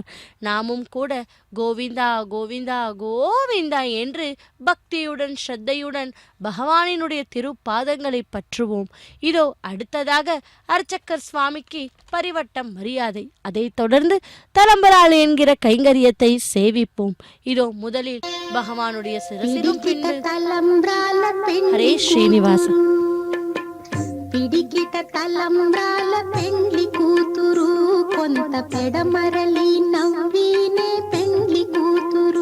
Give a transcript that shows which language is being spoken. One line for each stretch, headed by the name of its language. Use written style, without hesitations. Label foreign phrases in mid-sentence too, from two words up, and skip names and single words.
Tamil: நாமும் கூட கோவிந்தா கோவிந்தா கோவிந்தா என்று பக்தியுடன் ஸ்ரத்தையுடன் பகவானினுடைய திருப்பாதங்களை பற்றுவோம். இதோ அடுத்ததாக அர்ச்சகர் சுவாமிக்கு பரிவட்டம் மரியாதை, அதைத் தொடர்ந்து தலம்பராள் என்கிற கைங்கரியத்தை சேவிப்போம். இதோ முதலில் பகவானுடைய சிரசிலும் பின்பு ஹரே ஸ்ரீனிவாசன்.
Telugu: పిడికిట తలంబ్రాల పెండ్లి కూతురు, కొంత పెడమరలి నవ్వీనే పెండ్లి కూతురు.